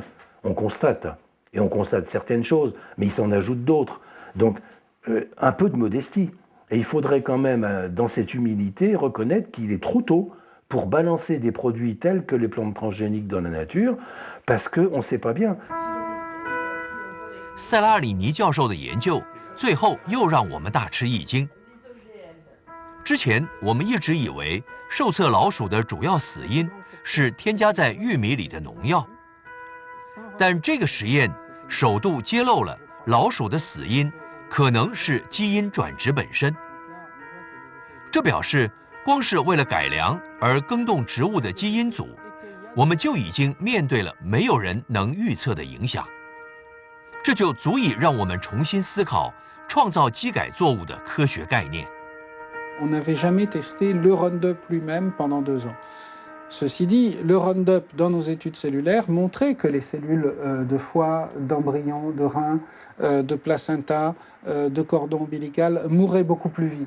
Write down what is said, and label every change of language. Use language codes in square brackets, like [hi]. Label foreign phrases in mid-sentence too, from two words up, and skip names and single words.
[fr] On constate. Et on constate certaines choses, mais il s'en ajoute d'autres. Donc un peu de modestie. Et il faudrait quand même, dans cette humilité, reconnaître qu'il est trop tôt pour balancer des produits tels que les plantes transgéniques dans la nature, parce qu'on ne sait pas bien. [zh] 塞拉里尼教授的研究，最后又让我们大吃一惊。之前我们一直以为受测老鼠的主要死因是添加在玉米里的农药，但这个实验首度揭露了老鼠的死因可能是基因转殖本身。这表示，光是为了改良而更动植物的基因组，我们就已经面对了没有人能预测的影响。这就足以让我们重新思考创造基改作物的科学概念。 [fr] On n'avait jamais testé le Roundup lui-même pendant 2 ans. Ceci dit, le Roundup, dans nos études cellulaires, montrait que les cellules de foie, d'embryon, de rein, de placenta, de cordon ombilical mouraient beaucoup plus vite.